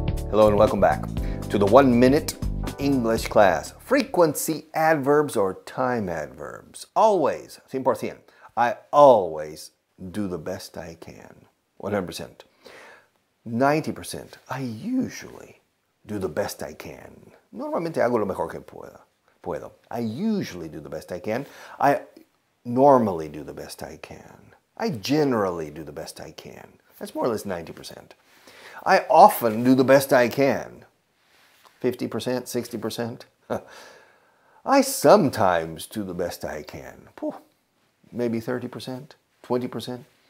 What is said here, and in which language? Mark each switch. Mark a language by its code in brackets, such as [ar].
[en] Hello and welcome back to the 1 minute English class. Frequency adverbs or time adverbs. Always, 100%. I always do the best I can. 100%. 90%. I usually do the best I can. [es] Normalmente hago lo mejor que puedo. [en] I usually do the best I can. I normally do the best I can. I generally do the best I can. That's more or less 90%. I often do the best I can. 50%, 60%. I sometimes do the best I can. Maybe 30%, 20%.